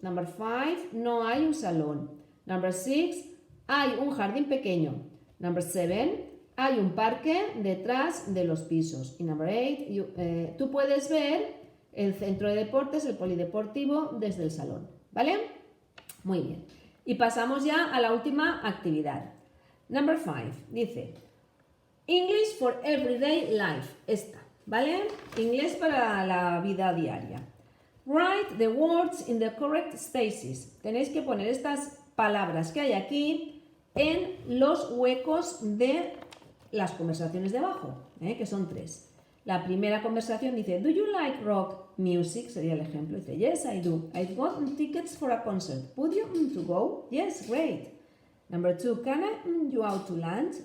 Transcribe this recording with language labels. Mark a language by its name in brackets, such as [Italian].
[Spanish] Number 5, no hay un salón. Number 6, hay un jardín pequeño. Number 7, hay un parque detrás de los pisos. Y number 8, tú puedes ver el centro de deportes, el polideportivo, desde el salón. ¿Vale? Muy bien. Y pasamos ya a la última actividad. [English] Number 5, dice English for everyday life. [Spanish] Esta, ¿vale? Inglés para la vida diaria. [English] Write the words in the correct spaces. [Spanish] Tenéis que poner estas palabras que hay aquí en los huecos de las conversaciones de abajo, que son 3. La primera conversación dice, [English] do you like rock music? [Spanish] Sería el ejemplo. Dice, [English] yes, I do. I've got tickets for a concert. Would you to go? Yes, great. Number 2, can I you out to lunch?